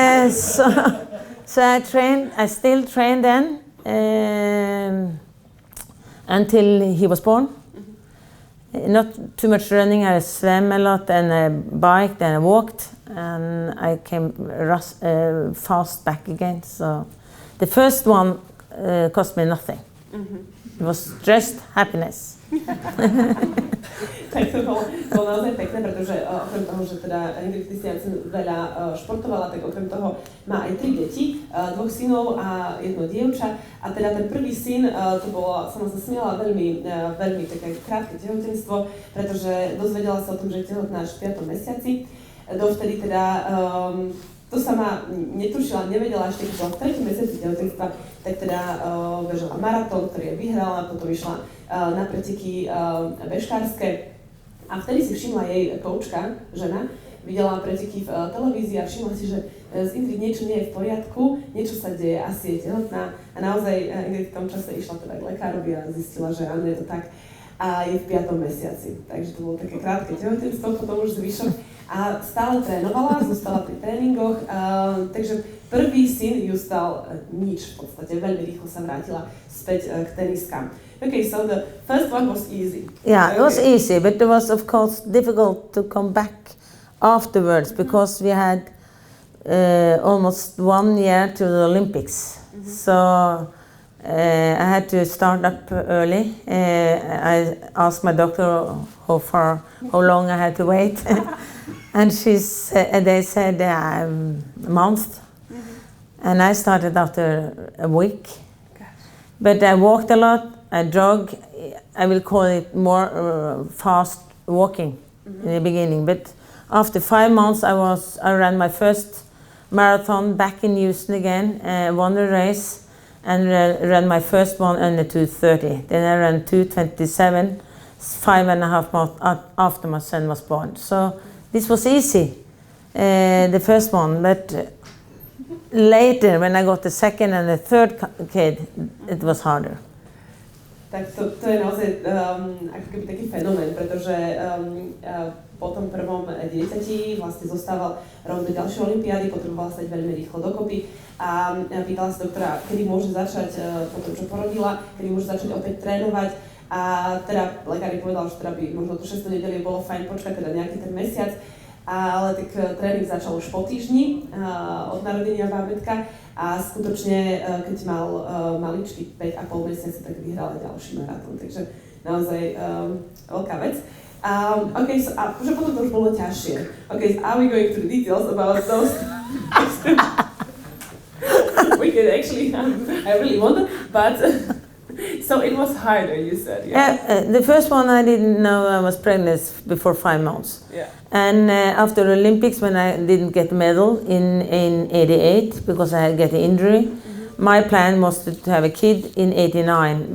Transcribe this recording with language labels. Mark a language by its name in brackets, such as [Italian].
[English] So I still trained then until he was born. Not too much running, I swam a lot, and I biked and I walked, and I came fast back again. So the first one cost me nothing. It was just happiness. [Slovak] Tak to bolo naozaj pekné, pretože okrem toho, že teda Ingrid Kristiansen veľa športovala, tak okrem toho má aj 3 deti, 2 synov a 1 dievča. A teda ten prvý syn, to bolo, som sa smiala, veľmi také krátke tehotenstvo, pretože dozvedela sa o tom, že je tehotná až v 5. mesiaci. Dovtedy teda to sama netušila, nevedela, ešte keď bola v 3. mesiaci tehotenstva, tak teda bežala maratón, ktorý je vyhrala, potom išla na preteky bežkárske. A vtedy si všimla jej koučka, žena, videla preteky v televízii a všimla si, že z Ingrid niečo nie je v poriadku, niečo sa deje, asi je tehotná. A naozaj Ingrid v tom čase išla teda k lekárovi a zistila, že áno, je to tak. A je v 5. mesiaci. Takže to bolo také krátke tehotenstvo, potom už zvyšok. A stále trénovala, zostala pri tréningoch, takže prvý syn ju stal nič v podstate, veľmi rýchlo sa vrátila späť k teniskám. [English] Okay, so the first one was easy. Yeah, it was easy, but it was of course difficult to come back afterwards because we had almost 1 year to the Olympics. So I had to start up early. I asked my doctor how long I had to wait. And they said a month. And I started after a week. But I walked a lot, I jogged. I will call it more fast walking in the beginning. But after 5 months, I ran my first marathon back in Houston again, won the race, and ran my first one under 2:30. Then I ran 2:27, 5.5 months after my son was born. So this was easy, the first one. But later, when I got the second and the third kid, it was harder. [Slovak] Tak to je naozaj ako keby taký fenomén, pretože po tom prvom dieťati vlastne zostával rok do ďalšej olympiády, potrebovala stať veľmi rýchlo dokopy a pýtala sa doktora, kedy môže začať po tom, čo porodila, kedy môže začať opäť trénovať. A teda lekár jej povedal, že teda by možno to 6. nedelie bolo fajn počkať teda nejaký ten mesiac, ale tak tréning začal už po týždni od narodenia bábätka a skutočne, keď mal maličký 5,5 mesiaca, tak vyhrala ďalší maratón, takže naozaj veľká vec. [English] Okay, so, [Slovak] že potom to už bolo ťažšie. [English] Okay, so are we going to the details about those? We can actually, I really want it, but So it was harder, you said, yeah? Yeah, the first one I didn't know I was pregnant before 5 months. Yeah. And after the Olympics, when I didn't get medal in 88 because I had get an injury, my plan was to have a kid in 89.